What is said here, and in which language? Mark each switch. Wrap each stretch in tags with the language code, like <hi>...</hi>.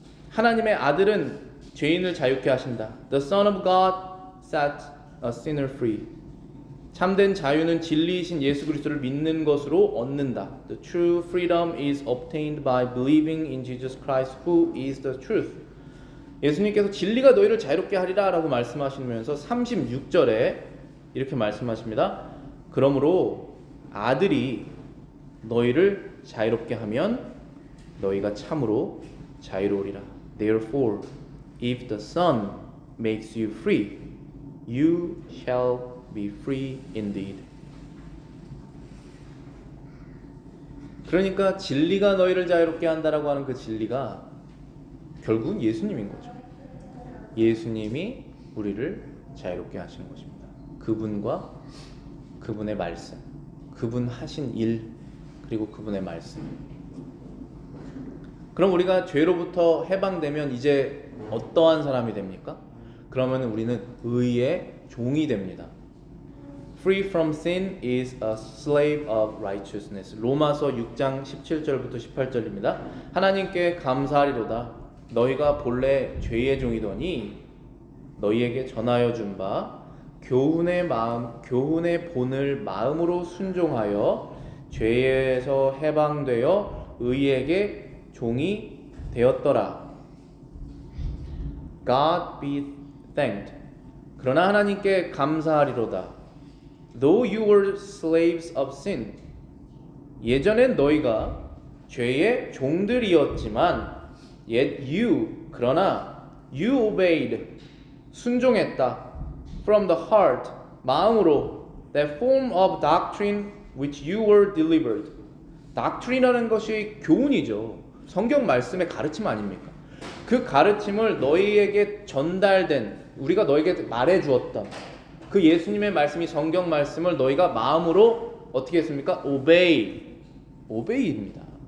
<ko>하나님의 아들은 죄인을 자유케 하신다.</ko> <en>The Son of God set a sinner free.</en> <ko>참된 자유는 진리이신 예수 그리스도를 믿는 것으로 얻는다.</ko> <en>The true freedom is obtained by believing in Jesus Christ, who is the truth.</en> <ko>예수님께서 진리가 너희를 자유롭게 하리라 라고 말씀하시면서 36절에 이렇게 말씀하십니다. 그러므로 아들이 너희를 자유롭게 하면 너희가 참으로 자유로우리라.</ko> <en>Therefore, if the Son makes you free, you shall be free indeed.</en> <ko>그러니까 진리가 너희를 자유롭게 한다라고 하는 그 진리가 결국은 예수님인 거죠. 예수님이 우리를 자유롭게 하시는 것입니다. 그분과 그분의 말씀, 그분 하신 일, 그리고 그분의 말씀. 그럼 우리가 죄로부터 해방되면 이제 어떠한 사람이 됩니까? 그러면 우리는 의의 종이 됩니다.</ko> <en>Free from sin is a slave of righteousness.</en> <ko>로마서 6장 17절부터 18절입니다. 하나님께 감사하리로다. 너희가 본래 죄의 종이더니 너희에게 전하여 준 바 교훈의 본을 마음으로 순종하여 죄에서 해방되어 의에게 종이 되었더라.</ko> <en>God be thanked.</en> <ko>그러나 하나님께 감사하리로다.</ko> <en>Though you were slaves of sin.</en> <ko>예전엔 너희가 죄의 종들이었지만</ko> <en>yet</en> <ko>그러나</ko> <en>you obeyed.</en> <ko>순종했다.</ko> <en>From the heart.</en> <ko>마음으로</ko> <en>that form of doctrine which you were delivered.</en> <ko>doctrine이라는 것이 교훈이죠. 성경 말씀의 가르침 아닙니까? 그 가르침을 너희에게 전달된, 우리가 너희에게 말해주었던 그 예수님의 말씀이 성경 말씀을 너희가 마음으로 어떻게 했습니까? obey입니다.</ko>